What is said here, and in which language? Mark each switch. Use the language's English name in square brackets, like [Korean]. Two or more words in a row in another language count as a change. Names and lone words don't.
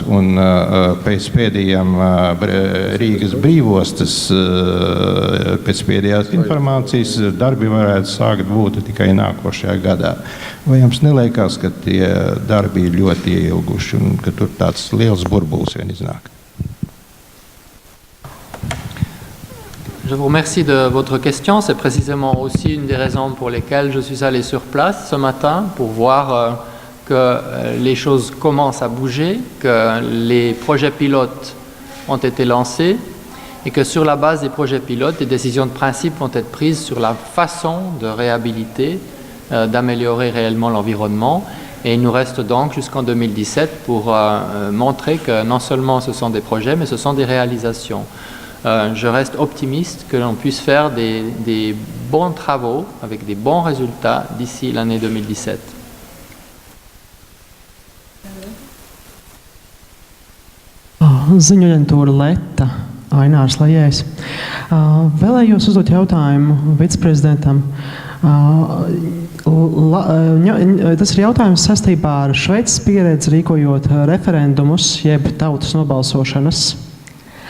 [Latvian] Un pēc pēdējām Rīgas brīvostas, pēc pēdējās informācijas, darbi varētu sākt būt tikai nākošajā gadā. Vai jums neliekās, ka tie darbi ir ļoti ieilguši un ka tur tāds liels burbulis vien iznāk? [French] Je vous remercie de votre question. C'est précisément aussi une des raisons pour lesquelles je suis allé sur place ce matin pour voir que les choses commencent à bouger, que les projets pilotes ont été lancés et que sur la base des projets pilotes, des décisions de principe vont être prises sur la façon de réhabiliter, d'améliorer réellement l'environnement. Et il nous reste donc jusqu'en 2017 pour montrer que non seulement ce sont des projets, mais ce sont des réalisations. Je reste optimiste que l'on puisse faire des bons travaux avec des bons résultats d'ici l'année 2017. [Latvian] Ziņu aģentūra Leta, Ainārs Lajējs. Vēlējos uzdot jautājumu viceprezidentam. Tas ir jautājums saistībā ar Šveices pieredzi rīkojot referendumus, jeb tautas nobalsošanas.